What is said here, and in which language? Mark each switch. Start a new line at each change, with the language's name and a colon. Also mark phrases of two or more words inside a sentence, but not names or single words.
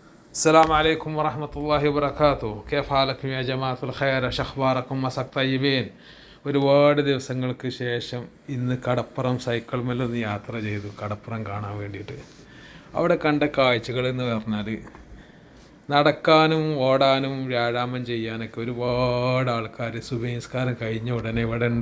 Arabic: السلام عليكم ورحمة الله وبركاته. كيف حالكم يا جماعة الخير؟ شخباركم مسك طيبين.
Malayalam: ഒരുപാട് ദിവസങ്ങൾക്ക് ശേഷം ഇന്ന് കടപ്പുറം സൈക്കിൾ മേലൊന്ന് യാത്ര ചെയ്തു, കടപ്പുറം കാണാൻ വേണ്ടിയിട്ട്. അവിടെ കണ്ട കാഴ്ചകൾ എന്ന് പറഞ്ഞാൽ നടക്കാനും ഓടാനും വ്യായാമം ചെയ്യാനൊക്കെ ഒരുപാട് ആൾക്കാർ സുബഹി നിസ്കാരം കഴിഞ്ഞ ഉടനെ ഇവിടെ ഉണ്ട്.